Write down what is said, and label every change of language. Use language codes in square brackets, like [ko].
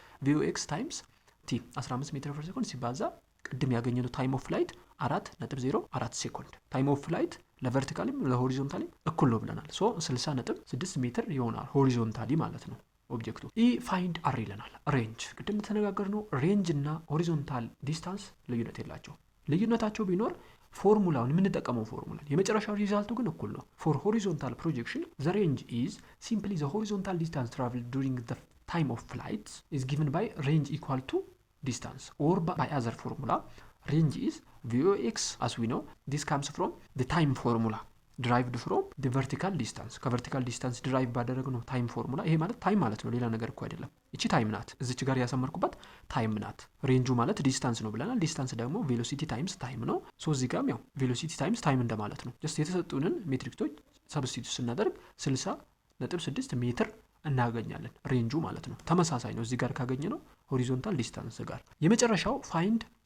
[am] ቪኦኤክስ ታይምስ ቲ 15 ሜትር ፐር ሴኮንድ ሲባዛ ቅድም ያገኘነው ታይም ኦፍ ፍላይት 4.04 ሴኮንድ። ታይም ኦፍ ፍላይት ለቨርቲካሊም ለሆሪዞንታሊም እኩል ነው ብለናል። ሶ 60.6 ሜትር ይሆናል ሆሪዞንታሊ ማለት ነው ኦብጀክቱ። ኢ ፋይንድ አር ይለናል። ሬንጅ ቅድም ተነጋገርነው። ሬንጅ እና ሆሪዞንታል ዲስታንስ ልዩነት የላቸው። ልዩነታቸው ቢኖር ፎርሙላውን የምንጠቀመው ፎርሙላ የመጨረሻው ሪዛልቱ ግን እኩል ነው። [en] ፎር ሆሪዞንታል ፕሮጀክሽን ዘ ሬንጅ ኢዝ ሲምፕሊ ዘ ሆሪዞንታል ዲስታንስ ትራቭል ዱሪንግ ዘ ታይም ኦፍ ፍላይት ኢዝ ጊቨን ባይ ሬንጅ ኢኳል ቱ distance or by other formula. Range is VOX as we know. This comes from the time formula derived from the vertical distance. [am] ከቨርቲካል ዲስታንስ ድራይቭ ባደረግነው ታይም ፎርሙላ። ይሄ ማለት ታይም ማለት ነው፣ ሌላ ነገር እኮ አይደለም። እቺ ታይም ናት፣ እዚች ጋር ያሰመርኩባት ታይም ናት። ሬንጁ ማለት ዲስታንስ ነው ብለናል። ዲስታንስ ደግሞ ቬሎሲቲ ታይምስ ታይም ነው። ሶ እዚህ ጋርም ያው ቬሎሲቲ ታይምስ ታይም እንደማለት ነው። ጀስት የተሰጡንን ሜትሪክቶች ሰብስቲቱት ስናደርግ 60.6 ሜትር እናገኛለን። ሬንጁ ማለት ነው ተመሳሳይ ነው እዚህ ጋር ካገኘ ነው ሆሪዞንታል ዲስታንስ ጋር። የመጨረሻው ፋይንድ